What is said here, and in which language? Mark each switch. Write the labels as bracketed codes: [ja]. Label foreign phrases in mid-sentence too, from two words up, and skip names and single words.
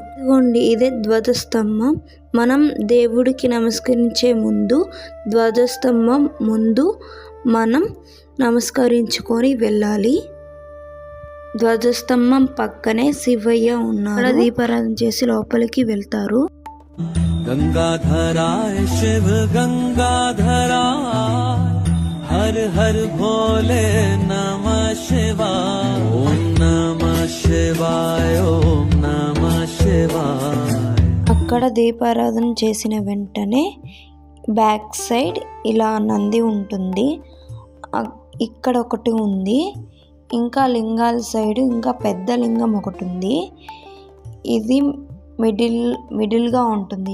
[te] ఇదిగోండి, ఇదే ధ్వజస్తంభం. మనం దేవుడికి నమస్కరించే ముందు ధ్వజస్తంభం ముందు మనం నమస్కరించుకొని వెళ్ళాలి. ధ్వజస్తంభం పక్కనే శివయ్య ఉన్నారు. దీపారాధన చేసి లోపలికి వెళ్తారు. [sa] गंगाधराय शिव गंगाधराय हर हर भोले नमः शिवाय ओम नमः शिवाय ओम नमः शिवाय. [te] అక్కడ దీపారాధన చేసిన వెంటనే [en] back side [te] ఇలా నంది ఉంటుంది. ఇక్కడ ఒకటి ఉంది. ఇంకా లింగాల సైడ్ ఇంకా పెద్ద లింగం ఒకటి ఉంది. ఇది మిడిల్గా ఉంటుంది.